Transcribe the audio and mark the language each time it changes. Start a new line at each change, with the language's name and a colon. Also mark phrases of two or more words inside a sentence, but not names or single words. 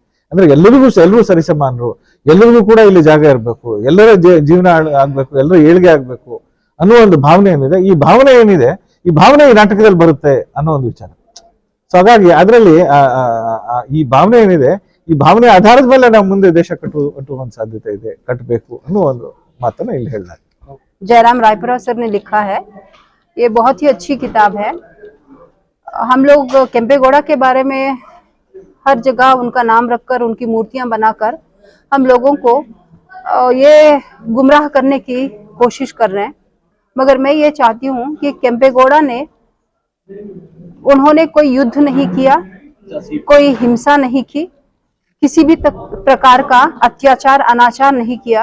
Kannada: ಅಂದ್ರೆ ಎಲ್ಲರೂ ಸರಿಸಮಾನರು, ಎಲ್ಲರಿಗೂ ಕೂಡ ಇಲ್ಲಿ ಜಾಗ ಇರಬೇಕು, ಎಲ್ಲರ ಜೀವನ ಆಗ್ಬೇಕು, ಎಲ್ಲರ ಏಳಿಗೆ ಆಗ್ಬೇಕು ಅನ್ನೋ ಒಂದು ಭಾವನೆ ಏನಿದೆ, ಈ ಭಾವನೆ ಏನಿದೆ, ಈ ಭಾವನೆ ಈ ನಾಟಕದಲ್ಲಿ ಬರುತ್ತೆ ಅನ್ನೋ ಒಂದು ವಿಚಾರ. ಸೊ ಹಾಗಾಗಿ ಅದರಲ್ಲಿ ಈ ಭಾವನೆ ಏನಿದೆ, ಈ ಭಾವನೆ ಆಧಾರದ ಮೇಲೆ ನಾವು ಮುಂದೆ ದೇಶ ಕಟ್ಟುವ ಒಂದು ಸಾಧ್ಯತೆ ಇದೆ, ಕಟ್ಟಬೇಕು ಅನ್ನೋ ಒಂದು ಮಾತನ್ನ ಇಲ್ಲಿ ಹೇಳಿದ್ದಾರೆ.
Hindi: जयराम रायपुरा सर ने लिखा है, ये बहुत ही अच्छी किताब है। हम लोग केम्पेगौड़ा के बारे में हर जगह उनका नाम रखकर उनकी मूर्तियां बनाकर हम लोगों को ये गुमराह करने की कोशिश कर रहे हैं, मगर मैं ये चाहती हूँ कि केम्पेगौड़ा ने उन्होंने कोई युद्ध नहीं किया, कोई हिंसा नहीं की, किसी भी प्रकार का अत्याचार अनाचार नहीं किया।